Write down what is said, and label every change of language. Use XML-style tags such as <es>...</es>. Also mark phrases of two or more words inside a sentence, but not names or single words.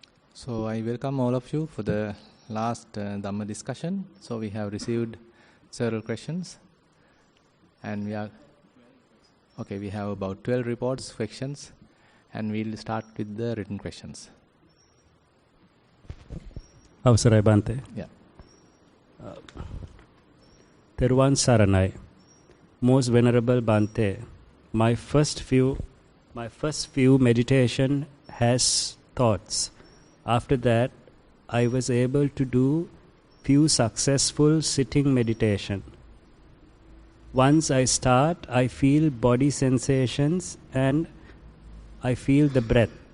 <en>So I welcome all of you for the last Dhamma discussion. So we have received several questions, and we have about 12 reports, questions, and we'll start with the written questions.</en> <si>අවසරයි භන්තේ.</si> <en>Yeah.</en> <si>තෙරෝ සරණයි.</si> <en>Most Venerable Bante, my first few meditation has thoughts. After that, I was able to do few successful sitting meditation. Once I start, I feel body sensations and I feel the breath.</en>